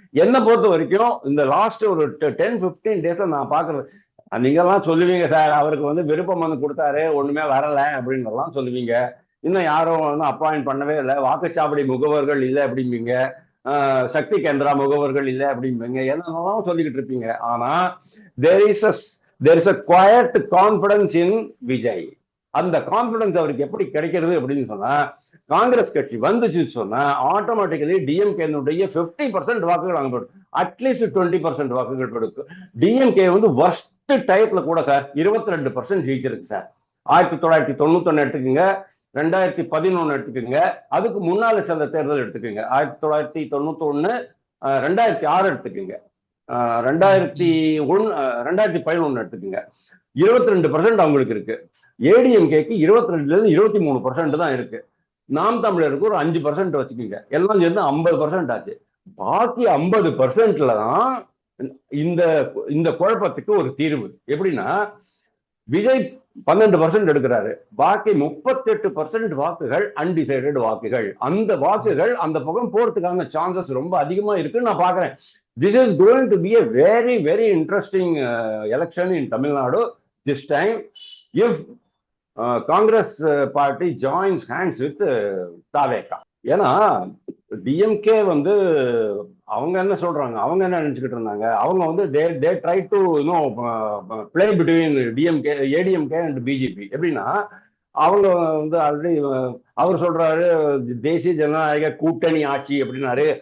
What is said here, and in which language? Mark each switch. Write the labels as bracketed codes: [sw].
[ta] என்னை பொறுத்த வரைக்கும் இந்த லாஸ்ட் ஒரு 10-15 டேஸ்ல நான் பாக்குறது, நீங்க எல்லாம் சொல்லுவீங்க சார் அவருக்கு வந்து விருப்ப மனு கொடுத்தாரு ஒண்ணுமே வரல அப்படின்னு எல்லாம் சொல்லுவீங்க. இன்னும் யாரும் வந்து அப்பாயிண்ட் பண்ணவே இல்லை, வாக்குச்சாவடி முகவர்கள் இல்லை அப்படிம்பீங்க, சக்தி கேந்திரா முகவர்கள் இல்லை அப்படிம்பீங்க, என்னென்னலாம் சொல்லிக்கிட்டு இருப்பீங்க. ஆனா [en] there is a quiet confidence in Vijay. [ta] அந்த கான்பிடன்ஸ் அவருக்கு எப்படி கிடைக்கிறது அப்படின்னு சொன்னா, காங்கிரஸ் கட்சி வந்துச்சு சொன்னா ஆட்டோமேட்டிக்கலி டிஎம்கேனுடைய 50% வாக்குகள் அங்க போயிடும். அட்லீஸ்ட் 20% வாக்குகள் போயிடும். டிஎம்கே வந்து வர்ஸ்ட் டயத்துல கூட சார் 22% ஜெயிச்சிருக்கு சார். 1991 எடுத்துக்கோங்க, 2011 எடுத்துக்கோங்க, அதுக்கு முன்னால சேர்ந்த தேர்தல் எடுத்துக்கோங்க, 1991, 2006 எடுத்துக்கோங்க, 2011 எடுத்துக்கோங்க, 22% அவங்களுக்கு இருக்கு. ஏடிஎம்கேக்கு 22-23% தான் இருக்கு. நாம் தமிழருக்கு ஒரு 5% வச்சுக்கோங்க, எல்லாம் சேர்ந்து 50% ஆச்சு. பாக்கி 50%ல தான் இந்த குழப்பத்துக்கு ஒரு தீர்வு. எப்படின்னா, விஜய் 12% எடுக்கிறாரு, பாக்கி 38% வாக்குகள் அன்டிசைடட் வாக்குகள். அந்த வாக்குகள் அந்த பக்கம் போறதுக்கான சான்சஸ் ரொம்ப அதிகமா இருக்குன்னு நான் பாக்குறேன். [en] This is going to be a very interesting election in Tamil Nadu this time. If Congress party joins hands with TVK. [ta] ஏன்னா டிஎம்கே வந்து அவங்க என்ன சொல்றாங்க, அவங்க என்ன நினைச்சுக்கிட்டு இருந்தாங்க, அவங்க வந்து [en] they try to play between [ta] DMK ADMK and BJP. எப்படின்னா அவங்க வந்து ஆல்ரெடி அவர் சொல்றாரு தேசிய ஜனநாயக கூட்டணி ஆட்சி அப்படின்னாரு.